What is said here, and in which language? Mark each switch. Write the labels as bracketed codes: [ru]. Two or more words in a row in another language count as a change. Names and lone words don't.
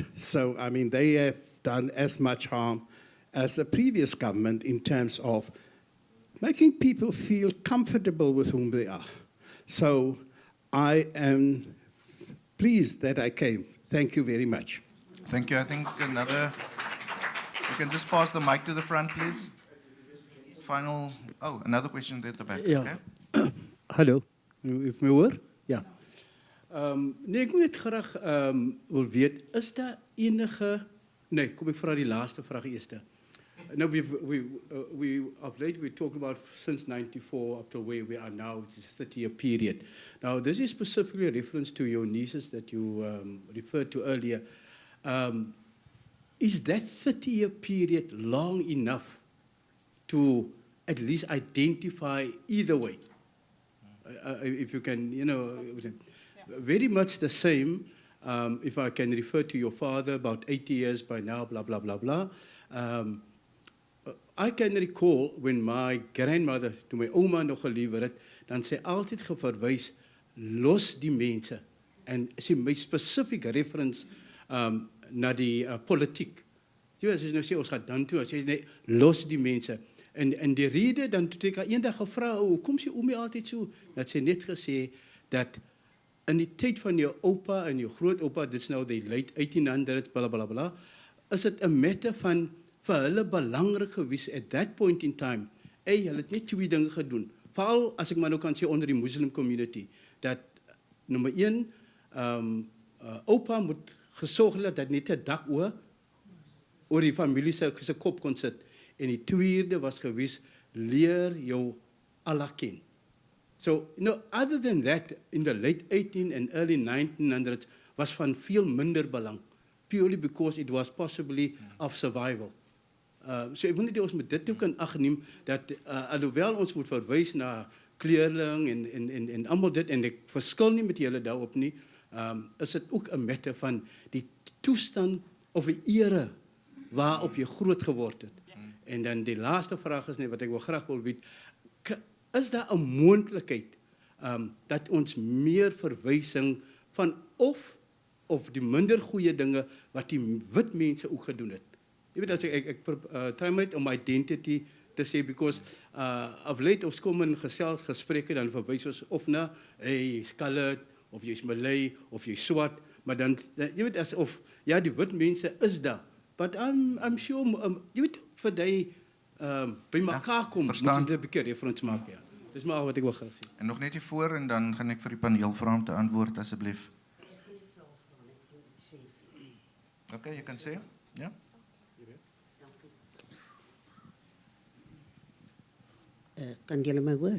[en] So, I mean, they have done as much harm as the previous government in terms of making people feel comfortable with whom they are. So I am pleased that I came. Thank you very much. Thank you. I think another, you can just pass the mic to the front, please. Final, another question at the back. Ja. Okay. [af] Hallo, u my hoor? Ja. Nee, ek wil net graag wil weet, is daar enige... Nee, kom ek vra die laaste vraag eerst. [en] Now, of late, we talk about since 94 up to where we are now, which is a 30-year period. Now, this is specifically a reference to your nieces that you referred to earlier. Is that 30-year period long enough to at least identify either way? If you can, you know, very much the same. If I can refer to your father, about 80 years by now, blah, blah, blah, blah. I can recall when my grandmother, [af] toe my ouma nog gelewer het, dan sy altyd geverwys, los die mense. En sy my [en] specific reference [af] na die politiek. Jy weet, as jy nou sê, ons gaat dan toe, as jy nee, los die mense. En die rede, dan toe ek haar eendag gevra, hoekom sê oomie altyd so? Dat sy net gesê, dat in die tyd van jou opa en jou grootopa, dit is nou die late 1800s, blablabla, is het 'n matter van vir hulle belangrik gewees [en] at that point in time. [af] Hulle het net twee dinge gedoen. Veral as ek maar nou kan sê onder die [en] Muslim community, [af] dat nommer 1, opa moet gesorg het dat net 'n dak oor die familie se kop kon sit. En die tweede was gewees, leer jou Allah ken. [en] So, you know, other than that, in the late 18 and early 1900s, [af] was van veel minder belang, [en] purely because it was possibly of survival. [af] So ek wil net ons met dit ook in ag neem, dat alhoewel ons moet verwys na kleurling en allemaal dit, en ek verskil nie met julle daarop nie, is het ook 'n matter van die toestand of die ere waarop jy groot geword het. En dan die laaste vraag is net wat ek wel graag wil weet, is daar 'n moontlikheid dat ons meer verwysing van of die minder goeie dinge wat die wit mense ook gedoen het? Jy weet, as ek try my om identity te sê, [en] because of late [af] ons kom in gesprekke, dan verwys ons of na, jy's colored, of jy's Malay, of jy's swart, maar dan, jy weet, asof, ja, die wit mense is daar, [en] but I'm sure, [af] jy weet, vir die by mekaar kom, moet jy dit 'n bietjie reference maak, ja. Dis maar al wat ek wil graag sê. En nog net hiervoor en dan gaan ek vir die paneel vra om te antwoord asseblief. Okay, jy kan sê? Ja? Kan julle my hoor?